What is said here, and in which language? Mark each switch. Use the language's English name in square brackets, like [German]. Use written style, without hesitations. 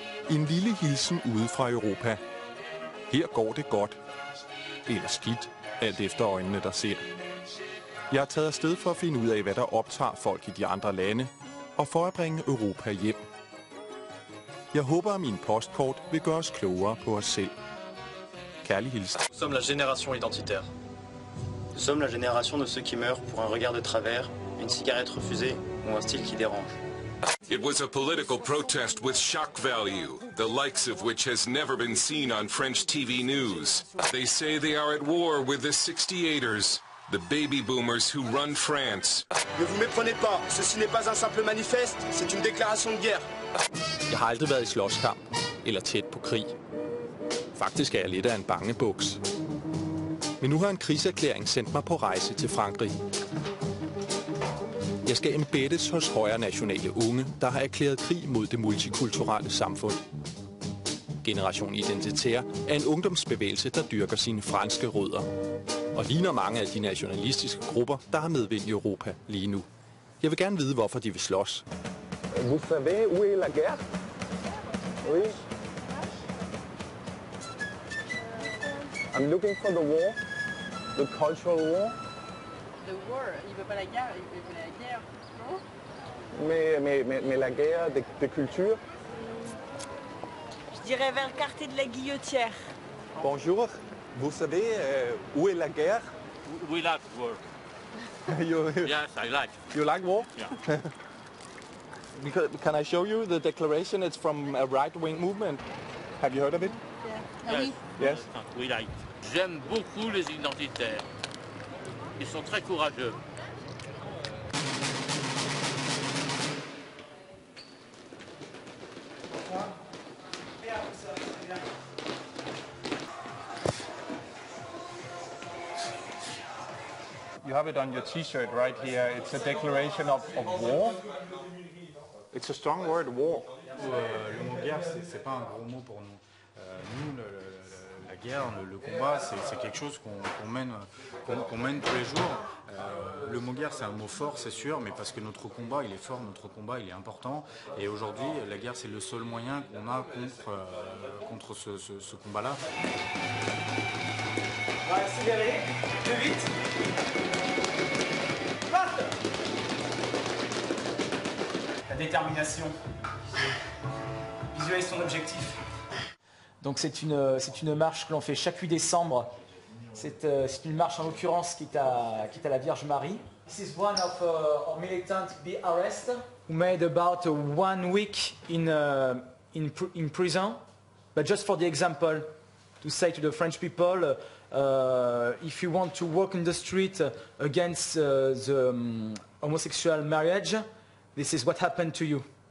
[Danish] En lille hilsen ude fra Europa. Her går det godt. Eller skidt, alt efter øjnene, der ser. Jeg er taget afsted for at finde ud af, hvad der optager folk i de andre lande, og for at bringe Europa hjem. Jeg håber, at min postkort vil gøre os klogere på os selv. Kærlig hilsen. [French] Nous sommes la génération identitaire. Nous sommes la génération de ceux qui meurent pour un regard de travers, une cigarette refusée ou un style qui dérange. [English] It was a political protest with shock value, the likes of which has never been seen on French TV news. They say they are at war with the 68ers, the baby boomers who run France. [French] Ne vous méprenez pas, ceci n'est pas un simple manifeste, c'est une déclaration de guerre. [Danish] Jeg har aldrig været i slåskamp eller tæt på krig. Faktisk er jeg lidt af en bangebuks. Men nu har en krigserklæring sendt mig på rejse til Frankrig. Jeg skal embeddes hos højre nationale unge, der har erklæret krig mod det multikulturelle samfund. Generation Identitaire er en ungdomsbevægelse, der dyrker sine franske rødder. Og ligner mange af de nationalistiske grupper, der har medvind i Europa lige nu. Jeg vil gerne vide, hvorfor de vil slås. [French] Vous savez où est la guerre? Oui. [English] I'm looking for the war, the cultural war. The war, [French] il veut pas la guerre, il veut la guerre, non? Mais la guerre de culture. Je dirais vers le quartier de la Guillotière. Bonjour, vous savez où est la guerre? [English] We like war. Yes, I like. You like war? Yeah. Can I show you the declaration? It's from a right-wing movement. Have you heard of it? [French] Ah oui. [English] Yes. We like. [French] J'aime beaucoup les identitaires. Ils sont très courageux. [English] You have it on your T-shirt right here. It's a declaration of war. It's a strong word, war. [French] Le mot guerre, c'est pas un gros mot pour nous. Nous, la guerre, le combat, c'est quelque chose qu'on mène tous les jours. Le mot guerre, c'est un mot fort, c'est sûr, mais parce que notre combat, il est fort, notre combat, il est important. Et aujourd'hui, la guerre, c'est le seul moyen qu'on a contre ce combat-là. On va accélérer, plus vite. La détermination. Visualise son objectif. Donc c'est une marche que l'on fait chaque 8 décembre. C'est une marche en l'occurrence qui est à la Vierge Marie. [English] This is one of our militants be arrested who made about 1 week in prison. But just for the example, to say to the French people, if you want to walk in the street against the homosexual marriage, this is what happened to you.